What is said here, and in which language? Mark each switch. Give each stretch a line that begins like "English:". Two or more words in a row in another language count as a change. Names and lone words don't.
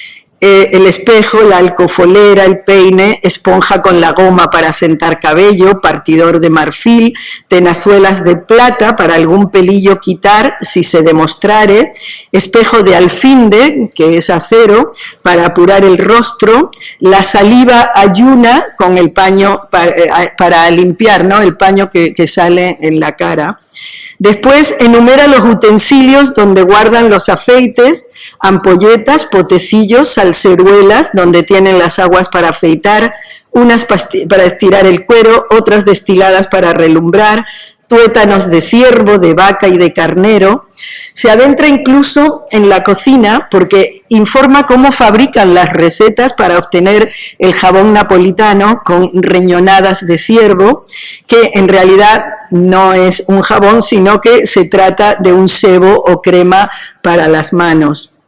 Spanish: El espejo, la alcofolera, el peine, esponja con la goma para sentar cabello, partidor de marfil, tenazuelas de plata para algún pelillo quitar si se demostrare, espejo de alfinde, que es acero, para apurar el rostro, la saliva ayuna con el paño para limpiar, ¿no? El paño que sale en la cara. Después enumera los utensilios donde guardan los afeites, ampolletas, potecillos, salseruelas, donde tienen las aguas para afeitar, unas para estirar el cuero, otras destiladas para relumbrar, tuétanos de ciervo, de vaca y de carnero. Se adentra incluso en la cocina porque informa cómo fabrican las recetas para obtener el jabón napolitano con riñonadas de ciervo, que en realidad no es un jabón, sino que se trata de un sebo o crema para las manos.